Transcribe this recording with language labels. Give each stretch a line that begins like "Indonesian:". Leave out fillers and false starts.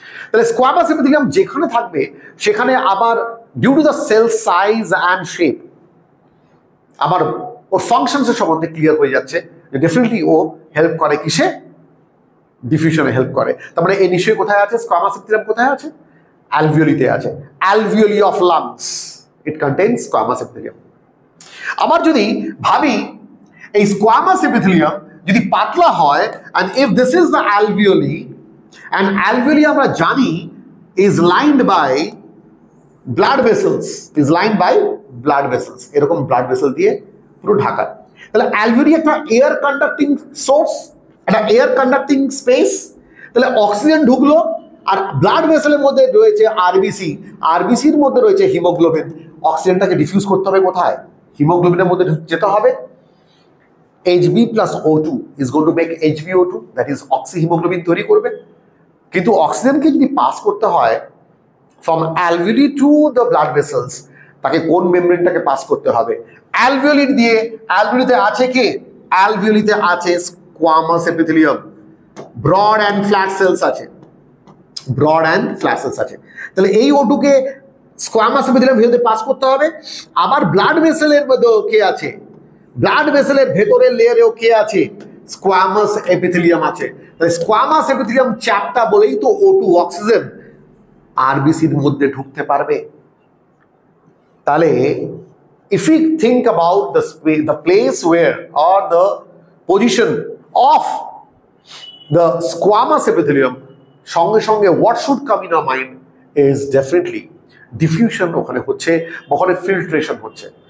Bangla: তাহলে squamous epithelium যেখানে থাকবে সেখানে আবার
English: due to the cell size and shape
Bangla: আবার ওর ফাংশনসের সম্বন্ধে ক্লিয়ার হয়ে যাচ্ছে যে ডেফিনেটলি ও হেল্প করে কিসে? ডিফিউশনে হেল্প করে। তার মানে এই নিশ্চয়ই কোথায় আছে? স্কোয়ামাস এপিথেলিয়াম কোথায় আছে? অ্যালভিওলিতে আছে।
English: Alveoli of lungs, it contains squamous epithelium.
Bangla: আবার যদি ভাবি এই স্কোয়ামাস এপিথেলিয়াম যদি পাতলা হয়,
English: and if this is the alveoli, and alveoli
Bangla: আমরা জানি
English: is lined by blood vessels, is lined by blood vessels,
Bangla: এরকম blood vessel দিয়ে পুরো ঢাকা। তাহলে alveoli একটা এয়ার কন্ডাক্টিং সোর্স, একটা এয়ার কন্ডাক্টিং স্পেস। তাহলে অক্সিজেন ঢুকলো, আর ব্লাড ভেসেলের মধ্যে রয়েছে আরবিসি, আরবিসির মধ্যে রয়েছে হিমোগ্লোবিন। অক্সিজেনটাকে ডিফিউজ করতে হবে কোথায়? হিমোগ্লোবিনের মধ্যে যেতে হবে।
English: Hb plus O2 is going to make HbO2, that is
Bangla: oxyhaemoglobin তৈরি করবে। কিন্তু অক্সিজেনকে যদি পাস করতে হয়
English: from alveoli to the blood vessels,
Bangla: তাকে কোন মেমব্রেনটাকে পাস করতে হবে? অ্যালভিওলি দিয়ে। অ্যালভিওলিতে আছে কি? অ্যালভিওলিতে আছে squamous epithelium,
English: broad and flat cells
Bangla: আছে, ব্রড অ্যান্ড ফ্ল্যাট সেলস আছে। তাহলে এই ওটুকে স্কোয়ামাস এপিথেলিয়াম ভেতরে পাস করতে হবে। আবার ব্লাড ভেসেলের মধ্যে কে আছে? ব্লাড ভেসেলের ভেতরের লেয়ারেও কে আছে? স্কোয়ামাস এপিথেলিয়াম আছে। তাহলে স্কোয়ামাস এপিথেলিয়াম চ্যাপ্টা বলেই তো O2 অক্সিজেন আরবিসির মধ্যে ঢুকতে পারবে।
English: তাহলে if we think about the place where or the position of the squamous epithelium,
Bangla: সঙ্গে সঙ্গে
English: what should come in our mind is definitely diffusion
Bangla: ওখানে হচ্ছে, ওখানে ফিল্ট্রেশন হচ্ছে।